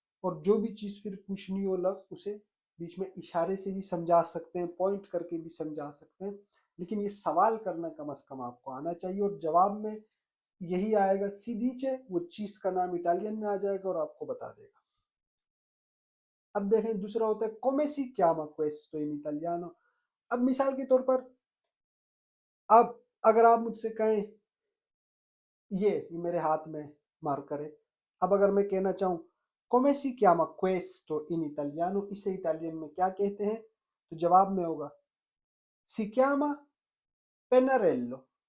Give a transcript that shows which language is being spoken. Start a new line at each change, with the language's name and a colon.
Hindi: और जो भी चीज फिर पूछनी हो लफ्ज, उसे बीच में इशारे से भी समझा सकते हैं, पॉइंट करके भी समझा सकते हैं, लेकिन ये सवाल करना कम से कम आपको आना चाहिए। और जवाब में यही आएगा, "सी dice", वो चीज का नाम इटालियन में आ जाएगा और आपको बता देगा।
Italian: अब देखें, दूसरा होता है "come si chiama questo in italiano?"
Hindi: अब मिसाल के तौर पर, अब अगर आप मुझसे कहें, ये मेरे हाथ में मार्कर है, अब अगर मैं कहना चाहूँ,
Italian: "Come si chiama questo in italiano?"
Hindi: इसे इटालियन में क्या कहते हैं? तो जवाब में होगा,
Italian: "Si chiama pennarello."